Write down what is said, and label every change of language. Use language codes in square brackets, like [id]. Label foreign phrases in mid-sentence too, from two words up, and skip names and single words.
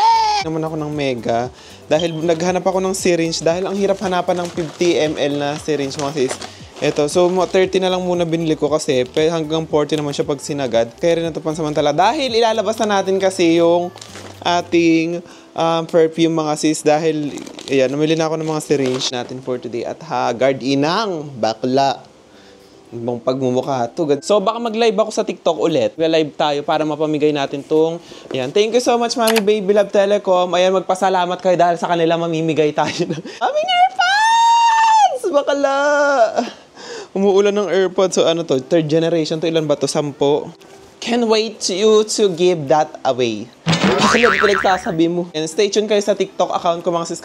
[tl] Naman ako ng mega dahil naghanap ako ng syringe dahil ang hirap hanapan ng 50 ml na syringe mga sis. Eto, so 30 na lang muna binili ko kasi hanggang 40 naman siya pag sinagad. Kaya rin ito pansamantala dahil ilalabas na natin kasi yung ating perfume mga sis dahil ayan, namili na ako ng mga syringe natin [en] for today [tl] at guard inang bakla. Ibang pagmumukha to. So baka mag-live ako sa TikTok ulit. Live tayo para mapamigay natin tong. Ayan, [en] thank you so much Mami Baby Love Telecom. [tl] Ayan, magpasalamat kayo dahil sa kanila mamimigay tayo ng aming AirPods! Bakala! Umuulan ng AirPods. So ano to? 3rd generation to. Ilan ba to? 10. [en] Can't wait you to give that away. [tl] Kasi yung pinagsasabi mo. [en] And stay tuned [tl] kayo sa TikTok account ko mga sis.